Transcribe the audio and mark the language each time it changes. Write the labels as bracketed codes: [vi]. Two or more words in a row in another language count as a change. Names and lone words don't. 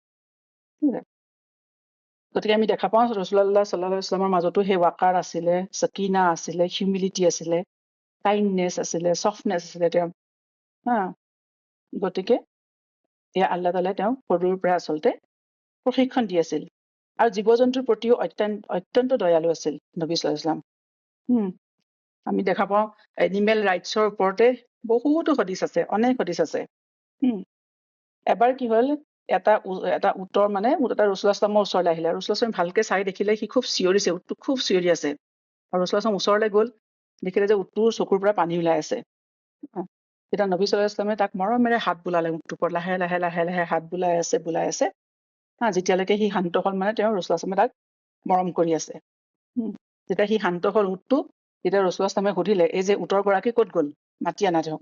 [as] গতিকে আমি দেখা পাওঁ ৰাসূলুল্লাহ [ar] صلى الله عليه وسلم [as] মাজতো সেই ৱাকাৰ আছিলে, সকিনা আছিলে, হিউমিলিটি আছিলে, কাইণ্ডনেছ আছিলে, চফ্টনেছ আছিলে তেওঁ। গতিকে এয়া আল্লাহ তাআলাই তেওঁক সৰুৰ পৰা আচলতে প্ৰশিক্ষণ দি আছিল, আৰু জীৱ জন্তুৰ প্ৰতিও অত্যন্ত দয়ালু আছিল নবী [ar] صلى الله عليه وسلم. [as] আমি দেখা পাওঁ [en] animal rights [as] ওপৰতে বহুতো হাদিছ আছে, অনেক হাদিছ আছে। এবাৰ কি হ'ল, এটা উটৰ মানে উট এটা ৰাসূলুল্লাহ [ar] صلى الله عليه وسلم [as] ওচৰলৈ আহিলে, আৰু ৰাসূলুল্লাহ [ar] صلى الله عليه وسلم [as] ভালকে চাই দেখিলে সি খুব চিঞৰিছে, উটটো খুব চিঞৰি আছে, আৰু ৰাসূলুল্লাহ [ar] صلى الله عليه وسلم [as] ওচৰলৈ গ'ল, দেখিলে যে উটটোৰ চকুৰ পৰা পানী ওলাই আছে। তেতিয়া নবী [ar] صلى الله عليه وسلم [as] তাক মৰমেৰে হাত বুলালে, উটটোৰ ওপৰত লাহে লাহে লাহে লাহে হাত বুলাই আছে যেতিয়ালৈকে সি শান্ত হ'ল, মানে তেওঁ ৰাসূলুল্লাহ [ar] صلى الله عليه وسلم [as] তাক মৰম কৰি আছে। যেতিয়া সি শান্ত হ'ল উটটো, তেতিয়া ৰাসূলুল্লাহ [ar] صلى الله عليه وسلم [as] সুধিলে, এই যে উটৰ গৰাকী ক'ত গ'ল, মাতি আনা তেওঁক।